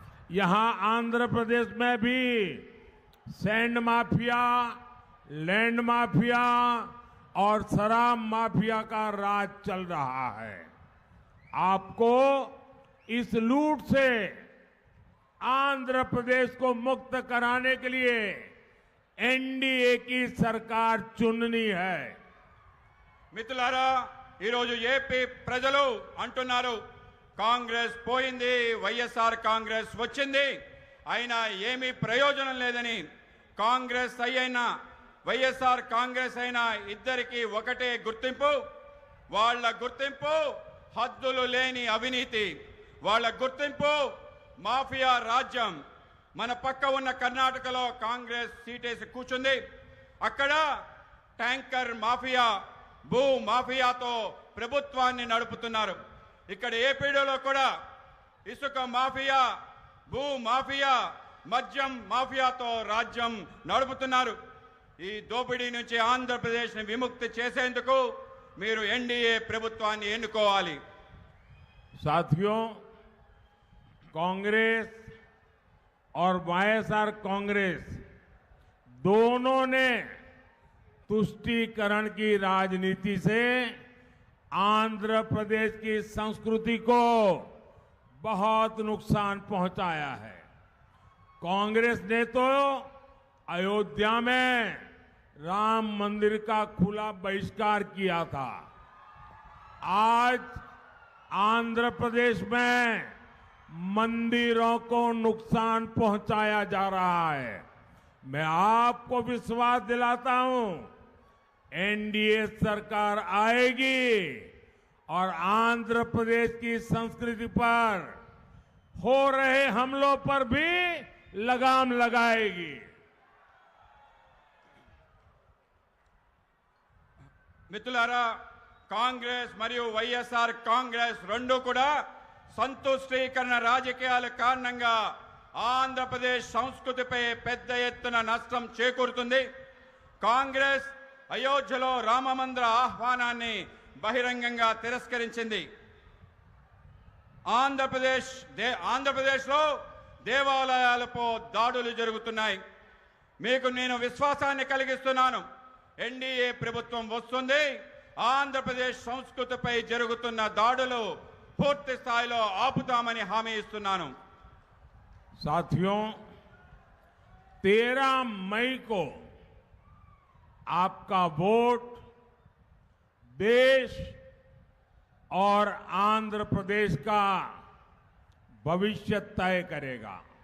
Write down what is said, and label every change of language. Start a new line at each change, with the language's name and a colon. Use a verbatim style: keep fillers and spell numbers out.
Hindi: यहां आंध्र प्रदेश में भी सैंड माफिया, लैंड माफिया और शराब माफिया का राज चल रहा है। आपको इस लूट से आंध्र प्रदेश को मुक्त कराने के लिए एनडीए की सरकार चुननी है।
Telugu: మిత్రులారా, ఈరోజు ఏపీ ప్రజలు అంటున్నారు కాంగ్రెస్ పోయింది, వైఎస్ఆర్ కాంగ్రెస్ వచ్చింది, అయినా ఏమీ ప్రయోజనం లేదని. కాంగ్రెస్ అయినా వైఎస్ఆర్ కాంగ్రెస్ అయినా ఇద్దరికి ఒకటే గుర్తింపు, వాళ్ళ గుర్తింపు హద్దులు లేని అవినీతి, వాళ్ళ గుర్తింపు మాఫియా రాజ్యం. మన పక్క ఉన్న కర్ణాటకలో కాంగ్రెస్ సీటేసి కూర్చుంది, అక్కడ ట్యాంకర్ మాఫియా, భూ మాఫియాతో ప్రభుత్వాన్ని నడుపుతున్నారు. ఇక్కడ ఏపీలో కూడా ఇసుక మాఫియా, భూ మాఫియా, మద్యం మాఫియాతో రాజ్యం నడుపుతున్నారు. ఈ దోపిడీ నుంచి ఆంధ్రప్రదేశ్ని విముక్తి చేసేందుకు మీరు ఎన్డీఏ ప్రభుత్వాన్ని ఎన్నుకోవాలి.
Hindi: साथियों, कांग्रेस और वाईएसआर कांग्रेस दोनों ने तुष्टीकरण की राजनीति से आंध्र प्रदेश की संस्कृति को बहुत नुकसान पहुंचाया है। कांग्रेस ने तो अयोध्या में राम मंदिर का खुला बहिष्कार किया था, आज आंध्र प्रदेश में मंदिरों को नुकसान पहुंचाया जा रहा है। मैं आपको विश्वास दिलाता हूं, एनडीए सरकार आएगी और आंध्र प्रदेश की संस्कृति पर हो रहे हमलों पर भी लगाम लगाएगी।
Telugu: మిత్రులారా, కాంగ్రెస్ మరియు వైఎస్ఆర్ కాంగ్రెస్ రెండు కూడా సంతుష్టీకరణ రాజకీయాల కారణంగా ఆంధ్రప్రదేశ్ సంస్కృతిపై పెద్ద ఎత్తున నష్టం చేకూరుతుంది. కాంగ్రెస్ అయోధ్యలో రామమందిర ఆహ్వానాన్ని బహిరంగంగా తిరస్కరించింది. ఆంధ్రప్రదేశ్ దే ఆంధ్రప్రదేశ్లో దేవాలయాలపై దాడులు జరుగుతున్నాయి. మీకు నేను విశ్వాసాన్ని కలిగిస్తున్నాను, ఎన్డీఏ ప్రభుత్వం వస్తుంది, ఆంధ్రప్రదేశ్ సంస్కృతిపై జరుగుతున్న దాడులు పూర్తి స్థాయిలో ఆపుతామని హామీ ఇస్తున్నాను.
Hindi: साथियों, तेरह मई को आपका वोट देश और आंध्र प्रदेश का भविष्य तय करेगा।